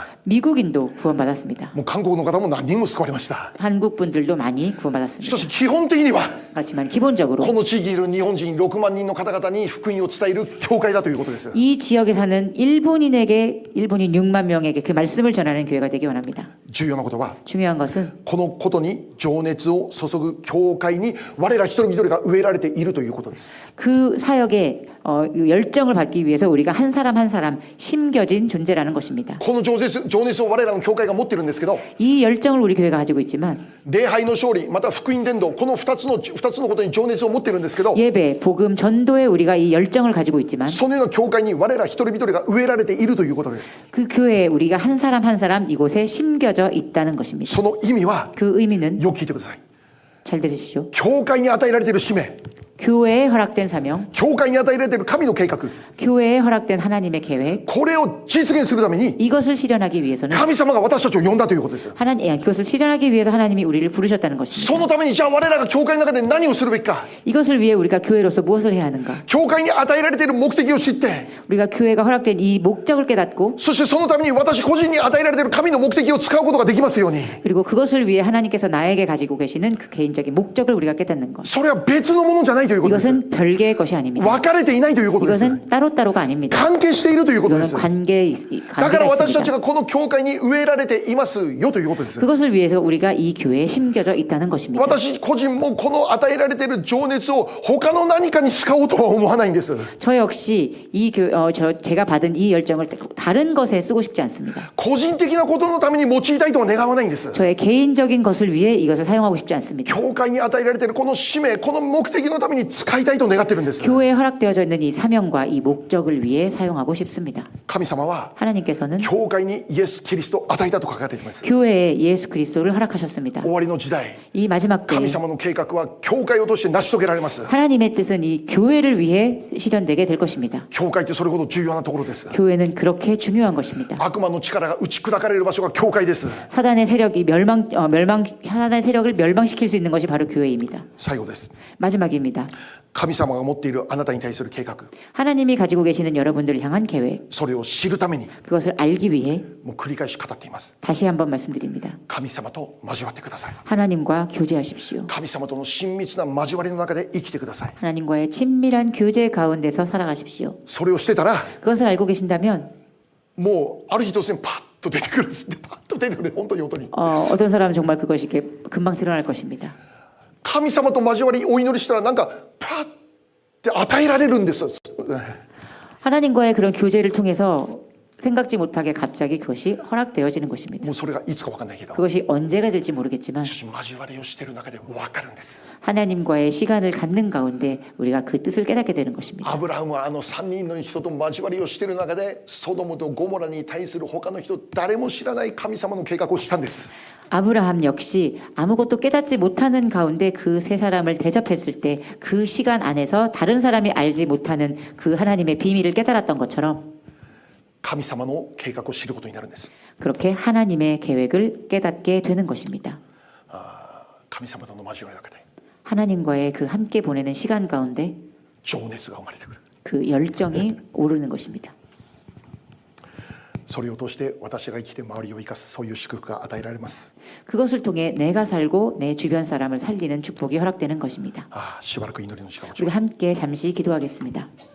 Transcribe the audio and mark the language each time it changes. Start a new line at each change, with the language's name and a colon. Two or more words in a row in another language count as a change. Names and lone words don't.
Korean: 미국인도 구원받았습니다.
Japanese: もう韓国の方も何人も救われました。
Korean: 한국 분들도 많이
Japanese: し
Korean: 구원받았습니다.
Japanese: かし基本的には
Korean: 그렇지만 기본적으로
Japanese: この地域にいる日本人6万人の方々に福音を伝える教会だということです。
Korean: 이 지역에 사는 일본인 6만 명에게 그 말씀을 전하는 교회가 되기 원합니다.
Japanese: 重要なことは
Korean: 중요한 것은
Japanese: このことに情熱を注ぐ教会に我ら一人一人が植えられているということです。
Korean: 그 사역에 열정을 받기 위해서 우리가 한 사람 한 사람 심겨진 존재라는 것입니다.
Japanese: この情熱を我らの教会が持っているんですけど
Korean: 이 열정을 우리 교회가 가지고 있지만
Japanese: 礼拝の勝利また福音伝道この2つのことに情熱を持っているんですけど
Korean: 예배, 복음, 전도에 우리가 이 열정을 가지고 있지만
Japanese: そのような教会に我ら一人一人が植えられているということです。
Korean: 그 교회에 우리가 한 사람 이곳에 심겨져 있다는 것입니다.
Japanese: その意味は
Korean: 그 의미는
Japanese: よく聞いてください。
Korean: 잘 들으십시오.
Japanese: 教会に与えられている使命
Korean: 교회에 허락된 사명,
Japanese: 教会に与えられている神の計画
Korean: 교회에 허락된 하나님의 계획,
Japanese: これを実現するために
Korean: 이것을 실현하기 위해서는
Japanese: 神様が私たちを呼んだということです。
Korean: 그것을 실현하기 위해서 하나님이 우리를 부르셨다는 것입니다.
Japanese: そのためにじゃあ我らが教会の中で何をするべきか
Korean: 이것을 위해 우리가 교회로서 무엇을 해야 하는가?
Japanese: 教会に与えられている目的を知って
Korean: 우리가 교회가 허락된 이 목적을 깨닫고
Japanese: そしてそのために私個人に与えられている神の目的を使うことができますように
Korean: 그리고 그것을 위해 하나님께서 나에게 가지고 계시는 그 개인적인 목적을 우리가 깨닫는 것.
Japanese: それは別のものじゃないということです。
Korean: 이것은 별개의 것이 아닙니다.
Japanese: 分かれていないということです。
Korean: 이것은 따로따로가 아닙니다.
Japanese: 関係しているということで
Korean: 이것은
Japanese: す。 だから
Korean: 관계가
Japanese: 私たち
Korean: 있습니다.
Japanese: がこの教会に植えられていますよということです。
Korean: 그것을 위해서 우리가 이 교회에 심겨져 있다는 것입니다.
Japanese: 私個人もこの与えられている情熱を他の何かに使おうとは思わないんです。
Korean: 저 역시 제가 받은 이 열정을 다른 것에 쓰고 싶지 않습니다.
Japanese: 個人的なことのために用いたいとは願わないんです。
Korean: 저의 개인적인 것을 위해 이것을 사용하고 싶지 않습니다.
Japanese: 教会に与えられているこの使命、この目的のために使いたいと願っているんです。
Korean: 교회에 허락되어져 있는 이 사명과 이 목적을 위해 사용하고 싶습니다.
Japanese: 神様は
Korean: 하나님께서는
Japanese: 教会にイエス・キリストを与えたと書かれています。
Korean: 교회에 예수 그리스도를 허락하셨습니다.
Japanese: 終わりの時代、
Korean: 이 마지막 때에
Japanese: 神様の計画は教会を通して成し遂げられます。
Korean: 하나님의 뜻은 이 교회를 위해 실현되게 될 것입니다.
Japanese: 教会ってそれほど重要なところです。
Korean: 교회는 그렇게 중요한 것입니다.
Japanese: 悪魔の力が打ち砕かれる場所が教会です。
Korean: 사단의 세력이 사단의 세력을 멸망시킬 수 있는 것이 바로 교회입니다.
Japanese: 最後です。
Korean: 마지막입니다.
Japanese: 神様が持っているあなたに対する計画、
Korean: 하나님이 가지고 계시는 여러분들을 향한 계획,
Japanese: それを知るために
Korean: 그것을 알기 위해
Japanese: もう繰り返し語っています。
Korean: 다시 한번 말씀드립니다.
Japanese: 神様と交わってください。
Korean: 하나님과 교제하십시오.
Japanese: 神様との親密な交わりの中で生きてください。
Korean: 하나님과의 친밀한 교제 가운데서 살아가십시오.
Japanese: それをしてたら
Korean: 그것을 알고 계신다면
Japanese: もうある日突然パッと出てくるんですって。パッと出てくる。本当に本当に。
Korean: 어떤 사람은 정말 그것이 이렇게 금방 드러날 것입니다.
Japanese: 神様と交わりお祈りしたらなんかパッて与えられるんです。
Korean: 하나님과의 그런 교제를 통해서 생각지 못하게 갑자기 그것이 허락되어지는 것입니다.
Japanese: もうそれがいつか分かんないけど
Korean: 그것이 언제가 될지 모르겠지만
Japanese: しかし交わりをしている中で分かるんです。
Korean: 하나님과의 시간을 갖는 가운데 우리가 그 뜻을 깨닫게 되는 것입니다.
Japanese: アブラハムはあの3人の人と交わりをしている中でソドムとゴモラに対する他の人誰も知らない神様の計画をしたんです。
Korean: 아브라함 역시 아무것도 깨닫지 못하는 가운데 그 세 사람을 대접했을 때 그 시간 안에서 다른 사람이 알지 못하는 그 하나님의 비밀을 깨달았던 것처럼
Japanese: 神様の計画を知ることになるんです。
Korean: 그렇게 하나님의 계획을 깨닫게 되는 것입니다.
Japanese: 神様との交わりの中で
Korean: 하나님과의 그 함께 보내는 시간 가운데
Japanese: 情熱が生まれてくる。
Korean: 그 열정이 오르는 것입니다.
Japanese: それを通して私が生きて周りを生かすそういう祝福が与えられます。
Korean: 그것을 통해 내가 살고 내 주변 사람을 살리는 축복이 허락되는 것입니다.
Japanese: しばらく祈りの時間を
Korean: 우리 함께 잠시 기도하겠습니다.